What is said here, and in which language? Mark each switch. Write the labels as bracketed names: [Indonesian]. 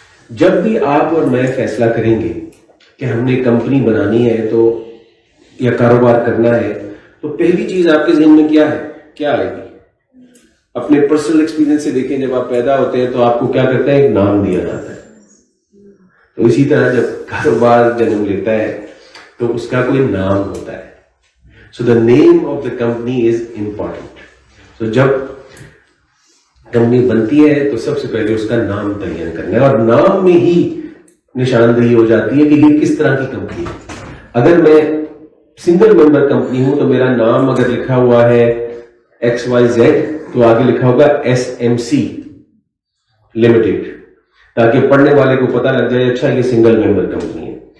[Urdu] جب بھی آپ اور میں فیصلہ کریں گے کہ ہم نے کمپنی بنانی ہے تو یا کاروبار کرنا ہے, تو پہلی چیز آپ کے ذہن میں کیا ہے, کیا آئے گی؟ اپنے پرسنل ایکسپیرینس سے دیکھیں, جب آپ پیدا ہوتے ہیں تو آپ کو کیا کرتا ہے, ایک نام دیا جاتا ہے. تو اسی طرح جب کاروبار جنم لیتا ہے تو اس کا کوئی نام ہوتا ہے. [English] So the name of the company is important. [Urdu] تو جب کمپنی بنتی ہے تو سب سے پہلے اس کا نام تعین کرنا ہے, اور نام میں ہی نشاندہی ہو جاتی ہے کہ یہ کس طرح کی کمپنی ہے. اگر میں سنگل ممبر کمپنی ہوں تو میرا نام اگر لکھا ہوا ہے XYZ تو آگے لکھا ہوگا SMC لمیٹڈ, تاکہ پڑھنے والے کو پتہ لگ جائے اچھا یہ سنگل ممبر کمپنی ہے.